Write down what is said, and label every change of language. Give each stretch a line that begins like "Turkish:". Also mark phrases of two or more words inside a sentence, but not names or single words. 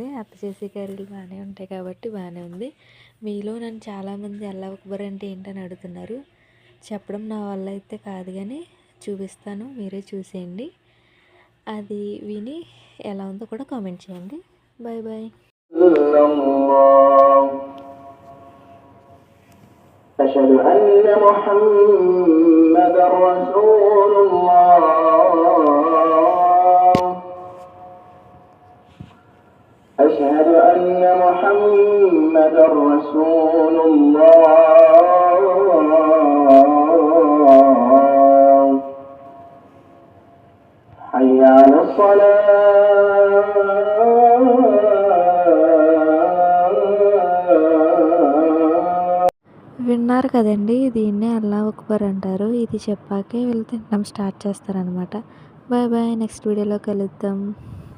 Telugu: అత్త చేసే కర్రీలు బాగానే ఉంటాయి కాబట్టి బాగానే ఉంది. మీలో నన్ను చాలామంది
Arabic: الله أكبر
Telugu: అంటే ఏంటని అడుగుతున్నారు. చెప్పడం నా వల్ల అయితే కాదు, కానీ చూపిస్తాను, మీరే చూసేయండి. అది విని ఎలా ఉందో కూడా కామెంట్ చేయండి.
English: bye bye.
Arabic: أشهد أن محمدا رسول الله. أشهد أن محمدا رسول الله. حي على الصلاة.
Telugu: విన్నారు కదండి, దీన్నే
Arabic: الله أكبر
Telugu: అంటారు. ఇది చెప్పాకే వీళ్ళు తినడం స్టార్ట్ చేస్తారనమాట.
English: bye bye,
Telugu: నెక్స్ట్ వీడియోలో కలుద్దాం.